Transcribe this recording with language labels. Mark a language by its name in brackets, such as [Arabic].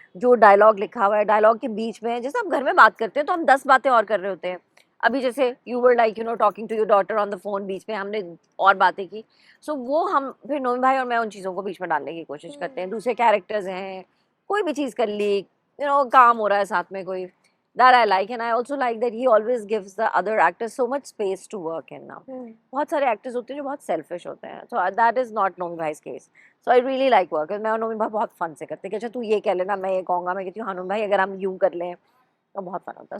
[Hindi] जो डायलॉग लिखा हुआ है, डायलॉग के बीच में, जैसे हम घर में बात करते हैं तो हम 10 बातें और कर रहे होते हैं। अभी जैसे [English] you were like talking to your daughter on the phone, [Hindi] बीच में हमने और बातें की। सो वो हम फिर नोमी भाई और मैं उन चीज़ों को बीच में डालने की कोशिश करते हैं। दूसरे कैरेक्टर्स हैं, कोई भी चीज़ कर ली, काम हो रहा है साथ में कोई, [English] That I like, and I also like that he always gives the other actors so much space to work in now. [Hindi] बहुत सारे actors होते हैं जो बहुत selfish होते हैं, [English] so that is not [Hindi] Nomi भाई's case. [English] So I really like work. [Hindi] मैं और नोमी भाई बहुत fun से करते हैं कि अच्छा तू ये कह लेना, मैं ये कहूँगा, मैं कहती हूँ हाँ नोमी भाई अगर हम यूँ कर लें तो बहुत फन होता है.